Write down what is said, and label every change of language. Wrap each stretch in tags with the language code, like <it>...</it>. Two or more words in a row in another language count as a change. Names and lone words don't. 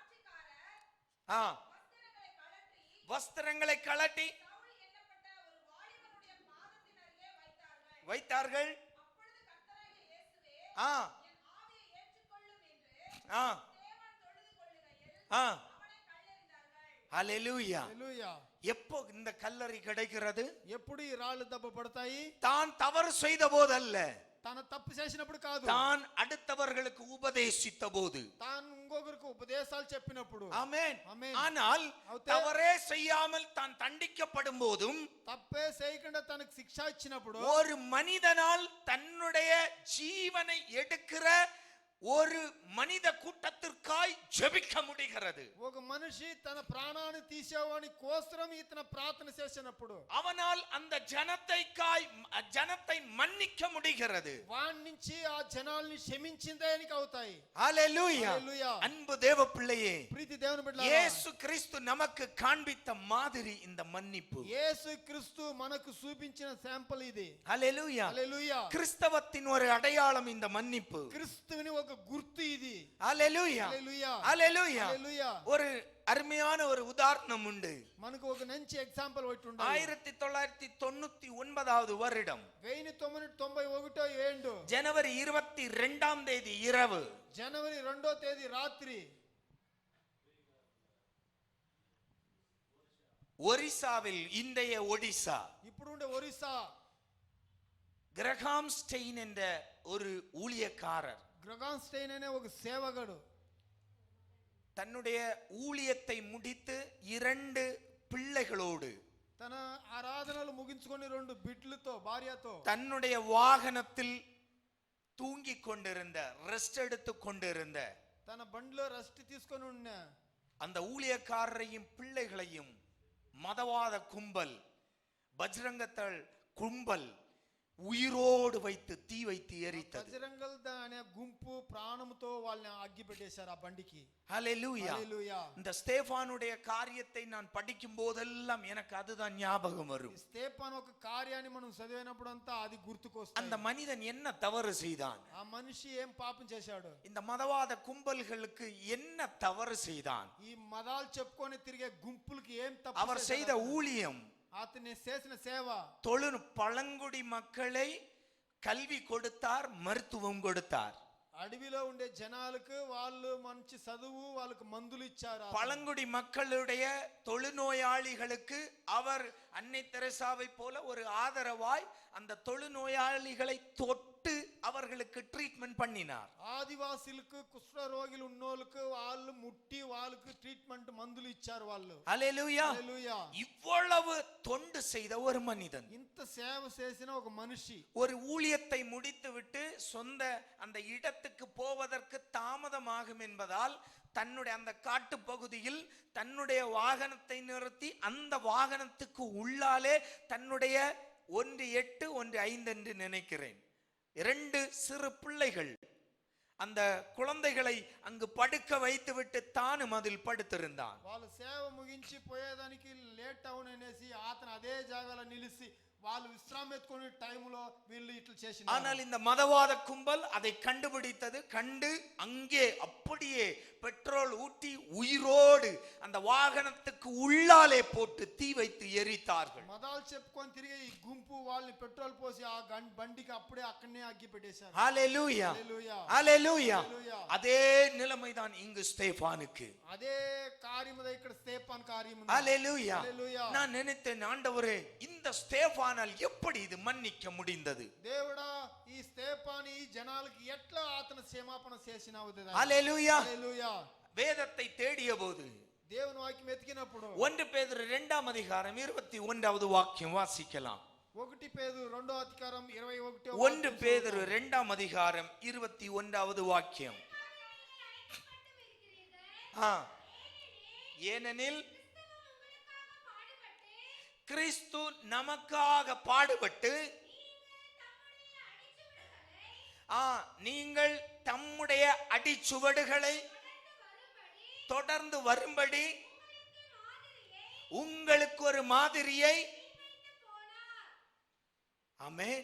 <ta>வஸ்திரங்களை கழட்டி வைத்தார்கள். ஹalleluya. எப்போ இந்த கல்லறை கிடைக்கிறது?</ta> <te>ఎప్పుడు ఈ రాళ్ళు దెబ్బ పడతాయి?</te> <ta>தான் தவறு செய்த போதல்ல,</ta> <te>తన తప్పు చేసినప్పుడు కాదు,</te> <ta>தான் அடுத்தவர்களுக்கு உபதேசித்த போது,</ta> <te>తాను ఇంకొకరికి ఉపదేశాలు చెప్పినప్పుడు.</te> <ta>ஆமென்.</ta> <te>ఆమేన్.</te> <ta>ஆனால் தவறே செய்யாமல் தான் தண்டிக்கப்படும் போதும்,</ta> <te>తప్పే చేయకుండా తనకు శిక్ష ఇచ్చినప్పుడు,</te> <ta>ஒரு மனிதனால் தன்னுடைய ஜீவனை எடுக்கிற ஒரு மனித கூட்டத்திற்காய் ஜெபிக்க முடிகிறது.</ta> <te>ఒక మనిషి తన ప్రాణాన్ని తీసేవాని కోసరం ఇతను ప్రార్థన చేసినప్పుడు</te> <ta>அவனால் அந்த ஜனத்தை மன்னிக்க முடிகிறது.</ta> <te>వాని నుంచి ఆ జనాల్ని క్షమించిందేనికి అవుతాయి.</te> <ta>ஹalleluya.</ta> <te>హల్లెలూయా.</te> <ta>அன்பு தேவ பிள்ளையே,</ta> <te>ప్రీతి దేవుని బిడ్డలారా,</te> <ta>இயேசு கிறிஸ்து நமக்கு காண்பித்த மாதிரி இந்த மன்னிப்பு.</ta> <te>యేసు క్రీస్తు మనకు చూపించిన శాంపుల్ ఇది.</te> <ta>ஹalleluya.</ta> <te>హల్లెలూయా.</te> <ta>கிறிஸ்தவத்தின் ஒரு அடையாளம் இந்த மன்னிப்பு.</ta> <te>క్రీస్తుని ఒక గుర్తు ఇది.</te> <ta>ஹalleluya.</ta> <te>హల్లెలూయా.</te> <ta>ஹalleluya.</ta> <te>హల్లెలూయా.</te> <ta>ஒரு அருமையான ஒரு உதாரணம் உண்டு.</ta> <te>మనకు ఒక మంచి ఎగ్జాంపుల్ ఒకటి ఉంది.</te> <ta>1999வது வருடம்</ta> <te>1991</te> <ta>ஜனவரி 22ஆம் தேதி இரவு,</ta> <te>జనవరి 2వ తేదీ రాత్రి</te> <ta>ஒரிசாவில், இன்றைய ஒடிசா,</ta> <te>ఇప్పుడుండే ఒరిస్సా,</te> <ta>கிரகாம் ஸ்டெயின் என்ற ஒரு ஊழியக்காரர்</ta> <te>గ్రగాన్ స్టెయిన్ అనే ఒక సేవకుడు</te> <ta>தன்னுடைய ஊழியத்தை முடித்து 2 பிள்ளைகளோடு</ta> <te>తన ఆరాధనలు ముగించుకొని 2 బిడ్డలతో, భార్యతో</te> <ta>தன்னுடைய வாகனத்தில் தூங்கிக் கொண்டிருந்த, ரெஸ்ட் எடுத்துக் கொண்டிருந்த</ta> <te>తన బండిలో రెస్ట్ తీసుకొని ఉన్న</te> <ta>அந்த ஊழியக்காரரையும் பிள்ளைகளையும் மதவாத கும்பல், பஜ்ரங்கத்தள் கும்பல் உயிரோடு வைத்து தீ வைத்து எரித்தது.</ta> <te>బజరంగల్ అనే గుంపు ప్రాణముతో వాళ్ళని అగ్గి పెట్టేశారు ఆ బండికి.</te> <ta>ஹalleluya.</ta> <te>హల్లెలూయా.</te> <ta>இந்த ஸ்தேவானுடைய காரியத்தை நான் படிக்கும் போதெல்லாம் எனக்கு அதுதான் ஞாபகம் வரும்.</ta> <te>స్తేఫాను ఒక కార్యాన్ని మనం చదివినప్పుడు అంతా అది గుర్తుకొస్తుంది.</te> <ta>அந்த மனிதன் என்ன தவறு செய்தான்?</ta> <te>ఆ మనిషి ఏం పాపం చేశాడు?</te> <ta>இந்த மதவாத கும்பல்களுக்கு என்ன தவறு செய்தான்?</ta> <te>ఈ మదాలు చెప్పుకొని తిరిగే గుంపులకి ఏం తప్పు</te> <ta>அவர் செய்த ஊழியம்,</ta> <te>అతని చేసిన సేవ,</te> <ta>பழங்குடி மக்களை கல்வி கொடுத்தார், மருத்துவம் கொடுத்தார்.</ta> <te>అడవిలో ఉండే జనాలకు వాళ్ళు మంచి చదువు, వాళ్ళకి మందులు ఇచ్చారు.</te> <ta>பழங்குடி மக்களுடைய தொழுநோயாளிகளுக்கு அவர் அன்னை தெரசாவை போல ஒரு ஆதரவாய் அந்த தொழுநோயாளிகளை தொட்டு அவர்களுக்கு ட்ரீட்மெண்ட் பண்ணினார்.</ta> <te>ఆదివాసీలకు కుష్ఠ రోగులు ఉన్నోళ్ళకు వాళ్ళు ముట్టి వాళ్ళకు ట్రీట్మెంట్ మందులు ఇచ్చారు వాళ్ళు.</te> <ta>ஹalleluya.</ta> <te>హల్లెలూయా.</te> <ta>இவ்வளவு தொண்டு செய்த ஒரு மனிதன்,</ta> <te>ఇంత సేవ చేసిన ఒక మనిషి</te> <ta>ஒரு ஊழியத்தை முடித்துவிட்டு சொந்த அந்த இடத்துக்கு போவதற்கு தாமதமாகும் என்பதால் தன்னுடைய அந்த காட்டு பகுதியில் தன்னுடைய வாகனத்தை நிறுத்தி அந்த வாகனத்துக்கு உள்ளாலே தன்னுடைய 1-8 1-5 என்று நினைக்கிறேன் 2 சிறு பிள்ளைகள், அந்த குழந்தைகளை அங்கு படுக்க வைத்துவிட்டு தானும் அதில் படுத்திருந்தான்.</ta> <te>వాళ్ళ సేవ ముగించి పోయేదానికి లేట్ అవుననేసి అతను అదే జాగాలో నిలిచి వాళ్ళు విశ్రాంతి ఎత్తుకునే టైంలో వీళ్ళు ఇట్లా చేసిన</te> <ta>ஆனால் இந்த மதவாத கும்பல் அதை கண்டுபிடித்தது. கண்டு அங்கே அப்படியே பெட்ரோல் ஊற்றி உயிரோடு அந்த வாகனத்துக்கு உள்ளாலே போட்டு தீ வைத்து எரித்தார்கள்.</ta> <te>మదాలు చెప్పుకొని తిరిగి ఈ గుంపు వాళ్ళని పెట్రోల్ పోసి ఆ బండికి అప్పుడే అక్కడనే అగ్గి పెట్టేశారు.</te> <ta>ஹalleluya</ta> <te>హల్లెలూయా</te> <ta>ஹalleluya.</ta> <te>హల్లెలూయా.</te> <ta>அதே நிலைமைதான் இங்கு ஸ்தேபானுக்கு.</ta> <te>అదే కార్యము ఇక్కడ స్తేఫాన్ కార్యము.</te> <ta>ஹalleluya.</ta> <te>హల్లెలూయా.</te> <ta>நான் நினைத்தேன், ஆண்டவரே இந்த ஸ்தேபானால் எப்படி இது மன்னிக்க முடிந்தது?</ta> <te>దేవుడా ఈ స్తేఫాను ఈ జనాలకు ఎట్లా అతను క్షమాపణ చేసినావు?</te> <ta>ஹalleluya.</ta> <te>హల్లెలూయా.</te> <ta>வேதத்தை தேடிய போது</ta> <te>దేవుని వాక్యం వెతికినప్పుడు</te> <ta>1 பேதுரு 2ஆம் அதிகாரம் 21வது வாக்கியம் வாசிக்கலாம்.</ta> <te>1 పేతురు 2వ అధికారం 21వ</te> <ta>1 பேதுரு 2ஆம் அதிகாரம் 21வது வாக்கியம். ஏனெனில் கிறிஸ்து நமக்காக பாடுபட்டு நீங்கள் தம்முடைய அடிச்சுவடுகளை தொடர்ந்து வரும்படி உங்களுக்கு ஒரு மாதிரியை ஆமென்</ta>